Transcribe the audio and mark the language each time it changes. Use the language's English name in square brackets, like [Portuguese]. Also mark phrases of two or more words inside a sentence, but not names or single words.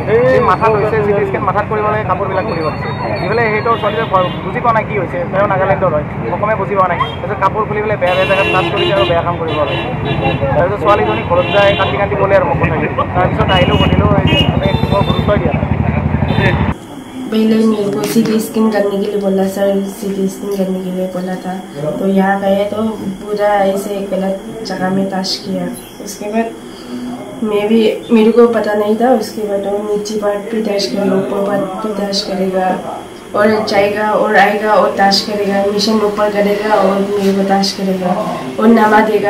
[Assamese] এই মাথাত হৈছে [English] CT scan [Assamese] মাথাত কৰিব লাগে, কাপোৰবিলাক খুলিব দিছে। দি পেলাই সেইটো ছোৱালীজনী বুজি পোৱা নাই কি হৈছে, তেওঁ নাগালেণ্ডৰ হয়, অসমে বুজি পোৱা নাই। তাৰপিছত কাপোৰ খুলি পেলাই বেয়া বেয়া জেগাত টাচ কৰি আৰু বেয়া কাম কৰিব লাগে। তাৰপিছত ছোৱালীজনী ঘৰত যায় কান্দি কান্দি ক'লে আৰু মোক কথাটো। তাৰপিছত আহিলোঁ সুধিলোঁ মই গুৰুত্বই দিয়া নাই। [Hindi] पहले मेरे को [English] CT scan [Hindi] करने के लिए बोला सर, [English] CT scan [Hindi] करने के लिए बोला था। तो यहाँ गए तो पूरा ऐसे गलत जगह में टच किया। उसके बाद मेरे को पता नहीं था। उसके बाद वो नीचे पार्ट पे टच करेगा, ऊपर पार्ट पे टच करेगा और जाएगा और आएगा और टच करेगा, मिशन ऊपर करेगा और मेरे को टच करेगा और नामा देगा।